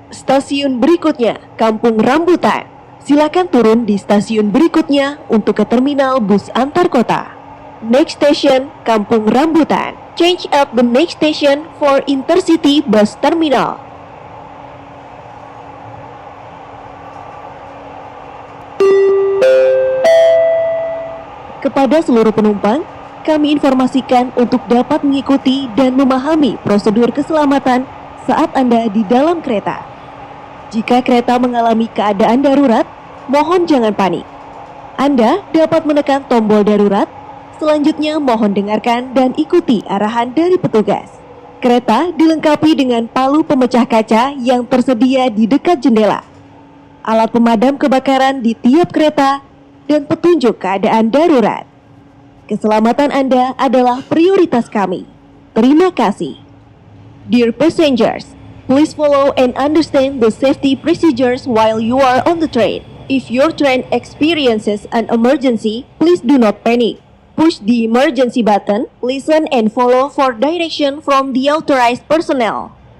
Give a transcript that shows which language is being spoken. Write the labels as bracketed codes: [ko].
[id] Stasiun berikutnya, Kampung Rambutan. Silakan turun di stasiun berikutnya untuk ke terminal bus antar kota. [en] Next station, Kampung Rambutan. Change at the next station for Intercity Bus Terminal. [id] Kepada seluruh penumpang, kami informasikan untuk dapat mengikuti dan memahami prosedur keselamatan saat Anda di dalam kereta. Jika kereta mengalami keadaan darurat, mohon jangan panik. Anda dapat menekan tombol darurat. Selanjutnya mohon dengarkan dan ikuti arahan dari petugas. Kereta dilengkapi dengan palu pemecah kaca yang tersedia di dekat jendela, alat pemadam kebakaran di tiap kereta, dan petunjuk keadaan darurat. Keselamatan Anda adalah prioritas kami. Terima kasih. [en] Dear passengers, please follow and understand the safety procedures while you are on the train. If your train experiences an emergency, please do not panic. Push the emergency button, listen and follow for direction from the authorized personnel.